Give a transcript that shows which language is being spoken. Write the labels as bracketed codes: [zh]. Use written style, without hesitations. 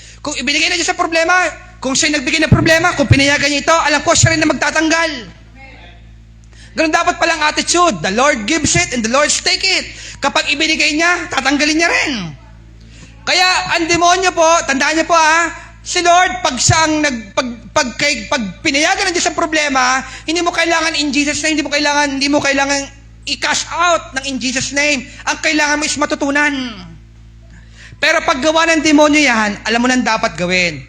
[tl] Kung ibinigay na niya sa problema, kung siya nagbigay ng problema, kung pinayagan niya ito, alam ko siya rin na magtatanggal. Ganun dapat palang attitude. [en] The Lord gives it and the Lord take it. [tl] Kapag ibinigay niya, tatanggalin niya rin. Kaya ang demonyo po, tandaan niyo po si Lord, pag siyang pag pinayagan ng Diyos ang problema, hindi mo kailangan [en] in Jesus name, [tl] hindi mo kailangan i-cash out ng in Jesus name. Ang kailangan mo is matutunan. Pero pag gawa ng demonyo yan, alam mo nang dapat gawin.